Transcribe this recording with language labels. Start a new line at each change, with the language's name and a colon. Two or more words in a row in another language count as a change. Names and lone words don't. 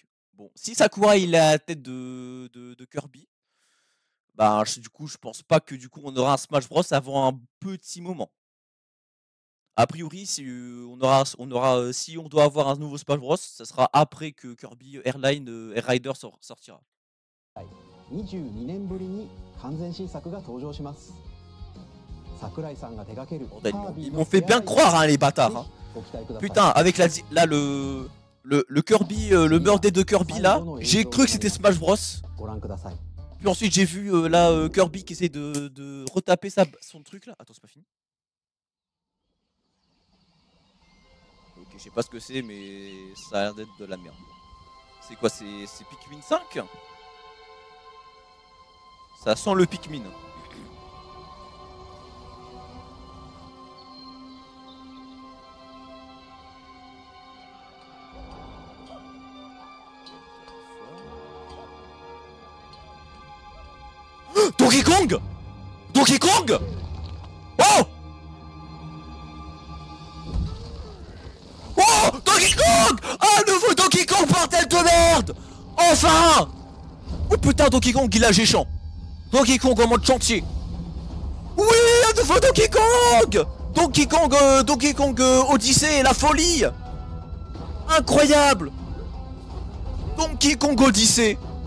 French: Bon, si Sakurai il est à la tête de Kirby, bah du coup je pense pas que du coup on aura un Smash Bros avant un petit moment. A priori, si si on doit avoir un nouveau Smash Bros, ça sera après que Kirby Air Rider sortira.
Japanese: 22 年ぶりに完全新作が登場します。桜井さんが手掛ける
French: Ils m'ont fait bien croire, hein, les bâtards. Hein. Putain, avec là le Kirby, le birthday de Kirby là, j'ai cru que c'était Smash Bros. Puis ensuite j'ai vu Kirby qui essaie de retaper son truc là. Attends, c'est pas fini. Ok, je sais pas ce que c'est, mais ça a l'air d'être de la merde. C'est quoi? C'est Pikmin 5? Ça sent le Pikmin. Donkey Kong! Donkey Kong! Oh! Oh! Donkey Kong! Un nouveau Donkey Kong, bordel de merde! Enfin! Oh putain, Donkey Kong, il a géchant. Donkey Kong en mode chantier. Oui, un nouveau Donkey Kong! Donkey Kong Odyssey, la folie! Incroyable! Donkey Kong Odyssey.